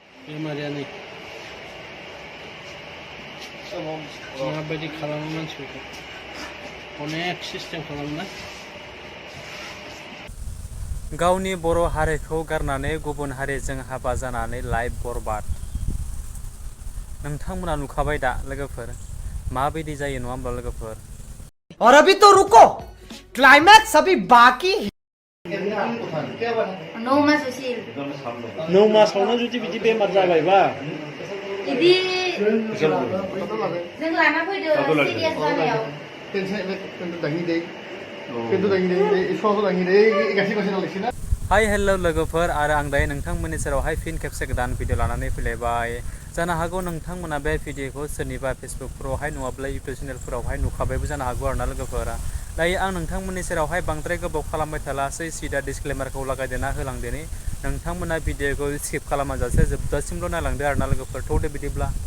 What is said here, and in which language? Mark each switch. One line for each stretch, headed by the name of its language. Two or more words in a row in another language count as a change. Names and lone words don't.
Bodo: बेमारियानो माबायदि खालामो मानसिफोरखौ अनेक सिस्टेम खालामना गावनि बर' हारिखौ गारनानै गुबुन हारिजों हाबा जानानै लाइफ बरबाद नोंथांमोना नुखाबाय दा लोगोफोर माबायदि जायो नङा होमब्ला लोगोफोर
Hindi: और अभी तो रुको क्लाइमैक्स अभी बाकी
Bodo: 9 मास उसिल 9 मासावनो जुदि बिदि बेमार जाबायबा इदि जों लाना फैदो सिरियास जानायाव हाय हेलो लोगोफोर आरो आं दायो नोंथांमोननि सेरावहाय फिन खेबसे गोदान भिडिअ लानानै फैलायबाय जानो हागौ नोंथांमोना बे भिडिअखौ सोरनिबा फेसबुकफोरावहाय नङाब्ला इउटिउब चेनेलफोरावहाय नुखाबायबो जानो हागौ आरोना लोगोफोरा दायो आं नोंथांमोननि सेरावहाय बांद्राय गोबाव खालामबाय थालासै सिदा डिसक्लेमारखौ लागायदेरना होलांदेनि नोंथांमोना भिडिअखौ स्किप खालामाजासे जोबजासिमल' नायलांदो आरोना लोगोफोर थौदो बिदिब्ला